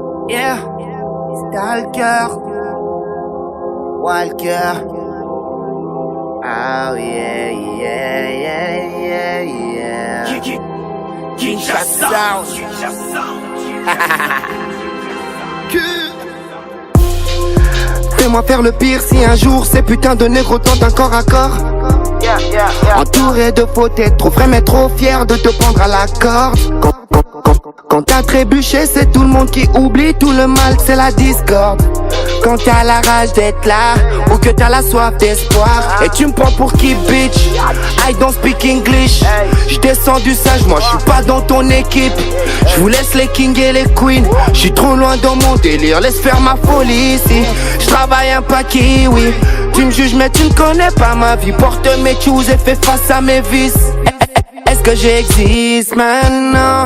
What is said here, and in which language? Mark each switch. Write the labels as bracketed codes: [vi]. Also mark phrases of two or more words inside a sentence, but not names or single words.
[en] Yeah, Stalker, Walker. Oh yeah, yeah, yeah, yeah, yeah. Kinshasa. [fr] Fais-moi faire le pire si un jour ces putains de négros tentent un corps à corps. Entouré de faux têtes, trop frais mais trop fier de te prendre à la corde. Quand t'as trébuché, c'est tout le monde qui oublie tout le mal, c'est la discorde. Quand t'as la rage d'être là, ou que t'as la soif d'espoir. Et tu me prends pour qui, bitch? [en] I don't speak English. [fr] J'descends du sage, moi j'suis pas dans ton équipe. J'vous laisse les kings et les queens. J'suis trop loin dans mon délire, laisse faire ma folie ici. J'travaille un paquet, oui. Tu me juges mais tu ne connais pas ma vie. Porte mes choux et fais face à mes vices. Est-ce que j'existe maintenant?